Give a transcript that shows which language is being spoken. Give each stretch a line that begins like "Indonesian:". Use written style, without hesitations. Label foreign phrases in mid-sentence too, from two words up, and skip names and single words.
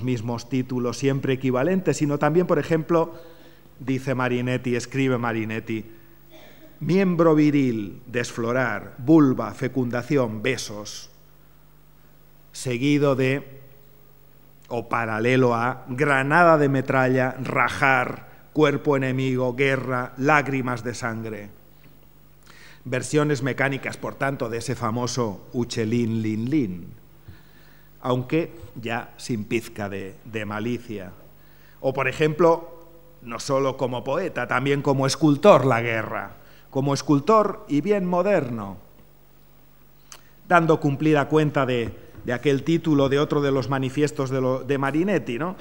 Spanish: mismos títulos siempre equivalentes, sino también, por ejemplo, dice Marinetti, escribe Marinetti, miembro viril, desflorar, vulva, fecundación, besos, seguido de, o paralelo a, granada de metralla, rajar, cuerpo enemigo, guerra, lágrimas de sangre. Versiones mecánicas, por tanto, de ese famoso Uccellin lin lin, aunque ya sin pizca de malicia. O, por ejemplo, no solo como poeta, también como escultor la guerra, como escultor y bien moderno, dando cumplida cuenta de de aquel título de otro de los manifiestos de Marinetti, ¿no?